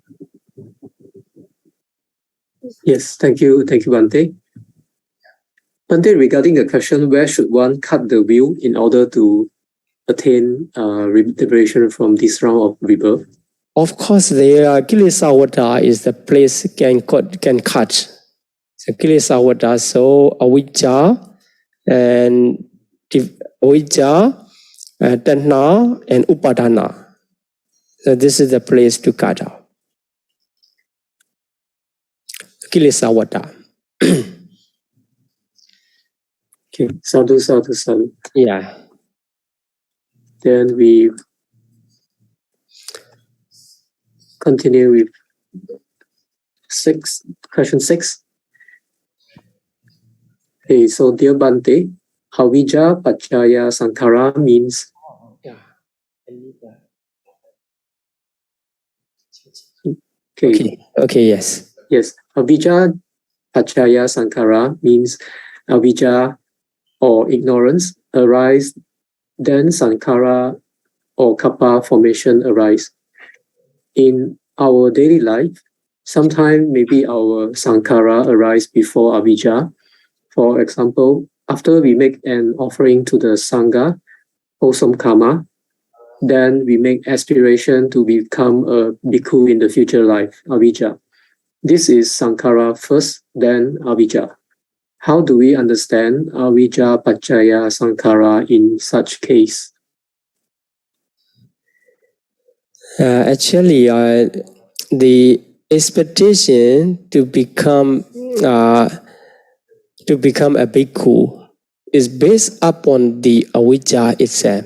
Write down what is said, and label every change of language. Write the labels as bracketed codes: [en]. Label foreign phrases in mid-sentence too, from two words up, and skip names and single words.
[en] Yes, thank you, Bhante. Bhante, regarding the question, where should one cut the wheel in order to attain liberation from this round of rebirth? Of course, the kilesawata is the place can cut. So kilesawata, so avijja and [pi] avijja, tanha [en] and upadana. So this is the place to cut out. Kilesawata. Okay, sadhu. Yeah. Then we continue with question 6. Okay, so dear Bhante, [pi] avijja paccaya sankhara [en] means. Okay, yes. Yes, [pi] avijja paccaya sankhara [en] means avijja or ignorance arise, then sankhara or kappa formation arise. In our daily life, sometimes maybe our sankhara arise before avijja. For example, after we make an offering to the sangha, wholesome karma, then we make aspiration to become a bhikkhu in the future life, avijja. This is sankhara first, then avijja. How do we understand [pi] avijja paccaya sankhara [en] in such case? Actually, the expectation to become a bhikkhu is based upon the avijja itself.